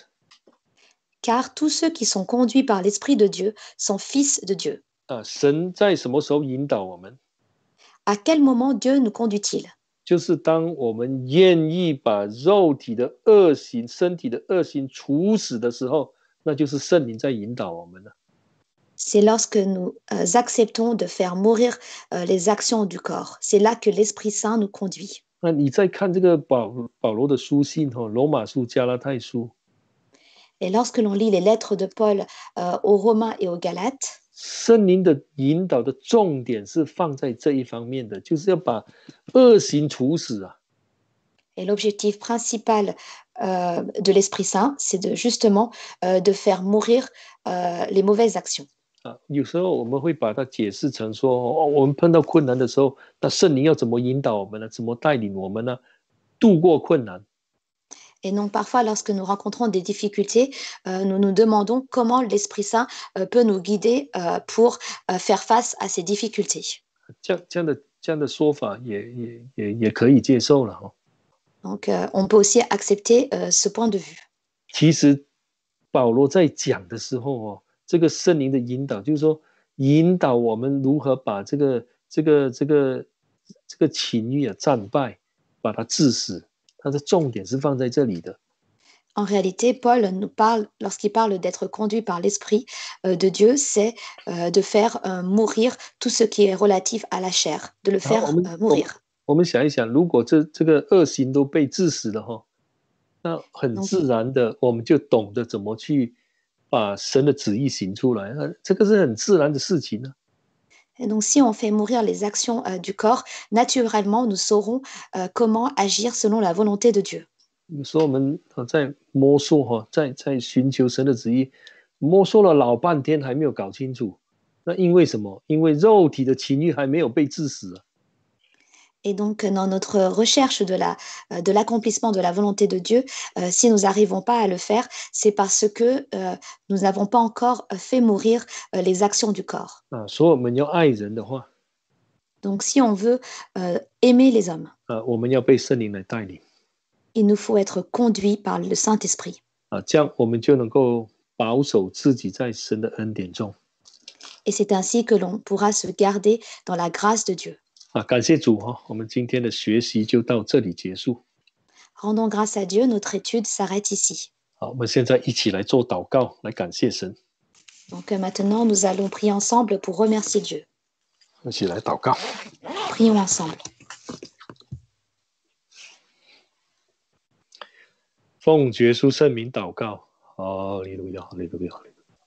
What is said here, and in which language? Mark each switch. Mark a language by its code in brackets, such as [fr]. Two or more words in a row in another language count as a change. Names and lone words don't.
[fr] car tous ceux qui sont conduits par l'Esprit de Dieu sont fils de Dieu. [zh] 神在什么时候引导我们？ [fr] À quel moment Dieu nous conduit-il? [zh] 就是当我们愿意把肉体的恶行、身体的恶行处死的时候，那就是圣灵在引导我们了。 [fr] C'est lorsque nous acceptons de faire mourir les actions du corps. C'est là que l'Esprit Saint nous conduit. [zh] 那你再看这个保罗的书信罗马书、加拉太书， [fr] Et lorsque l'on lit les lettres de Paul aux Romains et aux Galates, [zh] 圣灵的引导的重点是放在这一方面的，就是要把恶行处死啊。 [fr] et l'objectif principal de l'Esprit Saint, c'est justement de faire mourir les mauvaises actions. [zh] 有时候我们会把它解释成说，我们碰到困难的时候，那圣灵要怎么引导我们呢？怎么带领我们呢？度过困难。 [fr] Et donc parfois, lorsque nous rencontrons des difficultés, nous nous demandons comment l'Esprit Saint peut nous guider pour faire face à ces difficultés. [zh] 这样的说法也可以接受了。 [fr] Donc on peut aussi accepter ce point de vue. [zh] 其实保罗在讲的时候这个圣灵的引导，就是说引导我们如何把这个情欲战败，把它治死。它的重点是放在这里的。 [fr] En réalité, Paul nous parle, lorsqu'il parle d'être conduit par l'Esprit de Dieu, c'est de faire mourir tout ce qui est relatif à la chair, de le faire mourir. [zh] 我们想一想，如果这个恶行都被治死了那很自然的我们就懂得怎么去把神的旨意行出来，这个是很自然的事情呢。 [fr] Et donc, si on fait mourir les actions du corps, naturellement, nous saurons comment agir selon la volonté de Dieu. [zh] 有时候我们在摸索在寻求神的旨意，摸索了老半天还没有搞清楚。那因为什么？因为肉体的情欲还没有被治死。 [fr] Et donc, dans notre recherche de l'accomplissement de la volonté de Dieu, si nous n'arrivons pas à le faire, c'est parce que nous n'avons pas encore fait mourir les actions du corps. [zh] 所以我们要爱人的话， [fr] Donc, si on veut aimer les hommes, [zh] 我们要被圣灵来带领。 [fr] il nous faut être conduit par le Saint-Esprit. [zh] 这样我们就能够保守自己在神的恩典中。 [fr] Et c'est ainsi que l'on pourra se garder dans la grâce de Dieu. [zh] 感谢主我们今天的学习就到这里结束。 [fr] Rendons grâce à Dieu, notre étude s'arrête ici. [zh] 好，我们现在一起来做祷告，来感谢神。 [fr] Donc maintenant, nous allons prier ensemble pour remercier Dieu. [zh] 一起来祷告。 [fr] Prions ensemble. [zh] 奉耶稣圣名祷告，哈利路亚，哈利路亚，哈利路亚。